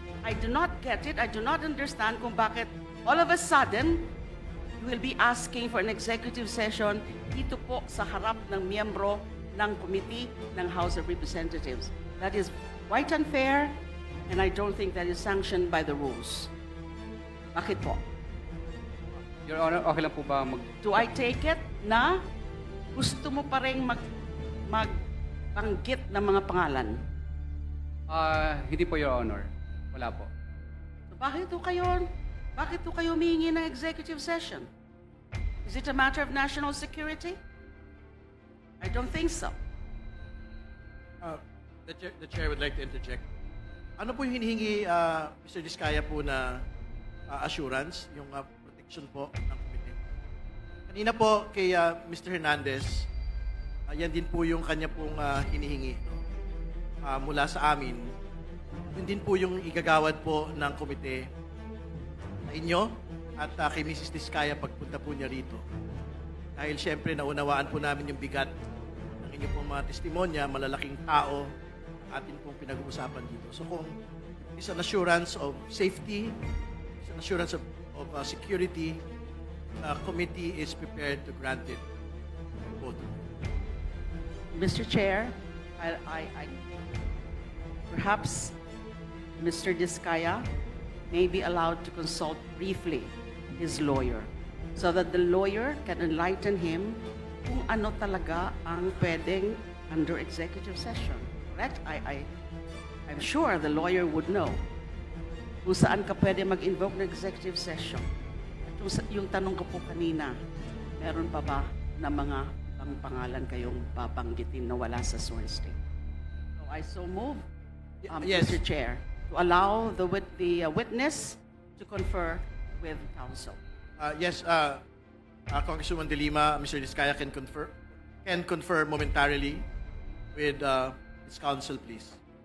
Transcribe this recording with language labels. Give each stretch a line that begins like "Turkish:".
English: I do not get it. I do not understand
Filipino: kung bakit
English: all of a sudden you will be asking for an executive session
Filipino: dito po sa harap ng miyembro ng
English: committee ng House of Representatives. That is quite unfair, and I don't think that is sanctioned by the rules.
Filipino: Bakit po? Your Honor, okay lang po ba
English: Do I take it
Filipino: na gusto mo pa rin magbanggit ng mga pangalan? Hindi po, Your Honor. Wala po. So bakit po kayo humihingi ng executive session?
English: Is it a matter of national security? I don't think so. The chair would like to interject.
Filipino: Ano po yung hinihingi, Mr. Diskaya po na assurance, yung protection po ng committee? Kanina po kay Mr. Hernandez, yan din po yung kanya pong hinihingi mula sa amin. Yun din po yung igagawad po ng komite sa inyo at kay Mrs. Diskaya pagpunta po niya rito. Dahil siyempre naunawaan po namin yung bigat ng inyong pong mga testimonya, malalaking tao atin pong pinag-uusapan dito.
English: So kung it's an assurance of safety, it's an assurance of security, the committee is prepared to grant it. Both. Mr. Chair, I perhaps Mr. Diskaya may be allowed to consult briefly his lawyer so that the lawyer can enlighten him
Filipino: kung ano talaga ang pwedeng
English: under executive session. Correct? I'm sure the lawyer would know
Filipino: kung saan ka pwede mag-invoke ng
English: executive session.
Filipino: At yung tanong ko po kanina, meron pa ba na mga ibang pangalan kayong babanggitin na wala sa sworn statement?
English: So I so move, Yes. Mr. Chair, to allow the witness to confer with counsel. Yes, Congresswoman De Lima, Mr. Diskaya can confer momentarily with his counsel, please.